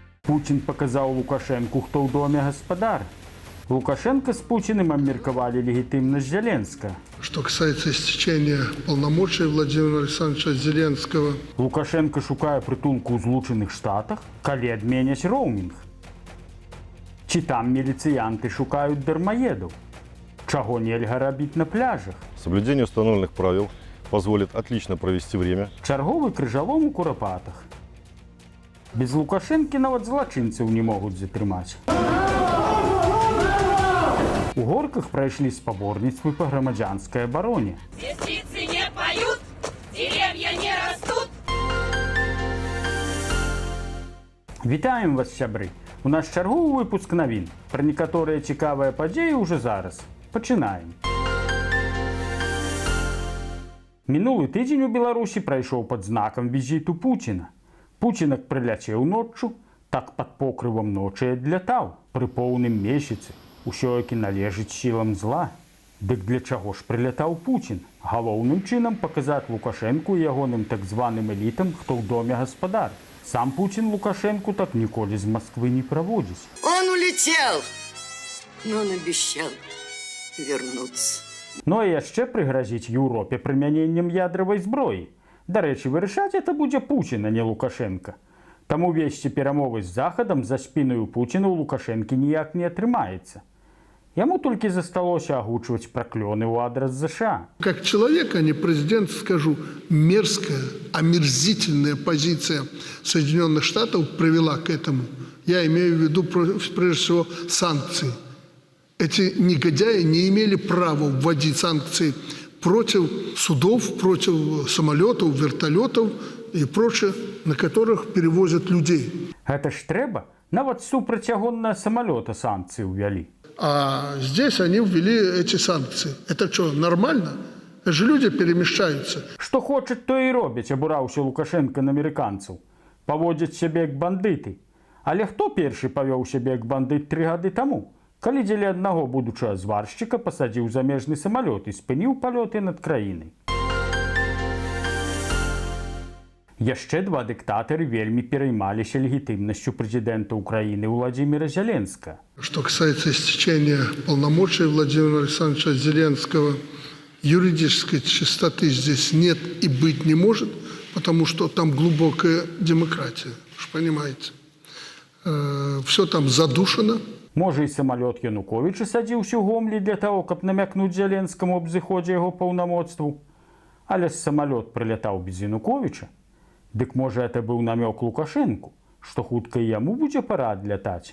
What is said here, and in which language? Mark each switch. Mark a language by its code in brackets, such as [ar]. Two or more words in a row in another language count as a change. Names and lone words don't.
[be] Путін показаў Лукашенку, хто ў доме гаспадар. [ru] Лукашенко с Путиным обмерковали легитимность Зеленского. Что касается истечения полномочий Владимира Александровича Зеленского. [be] Лукашенко шукае притулку ў Злученых Штатах, калі адменяць роумінг. Ці там міліцыянты шукаюць дармаедаў? Чаго нельга рабіць на пляжах? [ru] Соблюдение установленных правил позволит отлично провести время. [be] Чарговы крыжалом у Курапатах. Без Лукашэнкі нават злачынцаў не могуць затрымаць. У Горках прайшлі спаборніцтвы па грамадзянскай абароне. [ru] Здесь птицы не поют, деревья не растут. [be] Вітаем вас, сябры! У нас чарговы выпуск навін. Пра некаторыя цікавыя падзеі ўжо зараз. Пачынаем. Мінулы тыдзень у Беларусі прайшоў пад знакам візіту Пуціна. Пуцінак прыляцеў ноччу, так пад покрывам ночы адлятаў. Пры поўным месяцы усё-такі належыць сілам зла. Дык для чаго ж прылятаў Пуцін? Галоўным чынам паказаць Лукашэнку і ягоным так званым элітам, хто ў доме гаспадар. Сам Путін Лукашенку так ніколі з Москвы не праводзіць. [ru] Он улетел, но он обещал вернуться. [be] Ну і яшчэ прыгразіць Еўропе прымяненнем ядравай зброі. Дарэчы, вырашаць это будзе Пуцін, а не Лукашенка. Таму весці перамовы з Захадам за спінаю Пуціна ў Лукашэнкі ніяк не атрымаецца. Яму толькі засталося агучваць праклёны ў адрас США. [ru] Как человек, а не президент, скажу, мерзкая, омерзительная позиция Соединенных Штатов привела к этому. Я имею в виду, прежде всего, санкции. Эти негодяи не имели права вводить санкции против судов, против самолетов, вертолетов и прочее, на которых перевозят людей. [be] Гэта ж трэба? Нават супрацьагонныя самалёта санкцыі ўвялі. [ru] А здесь они ввели эти санкции. Это что, нормально? Это же люди перемещаются. [be] Што хочуць, то і робяць, абураўся Лукашенка на амерыканцаў. Паводзяць сябе як бандыты. Але хто першы павёў сябе як бандыт 3 гады таму? Калі дзеля аднаго будучага зваршчыка пасадзіў замежны самалёт і спыніў палёты над краінай. Яшчэ 2 дыктатары вельмі пераймаліся легітымнасцю прэзідэнта Украіны Владимира Зеленского. [ru] Что касается истечения полномочий Владимира Александровича Зеленского, юридической чистоты здесь нет и быть не может, потому что там глубокая демократия, вы же понимаете. Все там задушено. [be] Можа, і самалёт Януковіча садзіўся ў Гомлі для таго, каб намякнуць Зеленскаму аб зыходзе яго паўнамоцтву. Але самалёт прылятаў без Януковіча. Дык можа, это быў намёк Лукашэнку, што хутка і яму будзе пара адлятаць.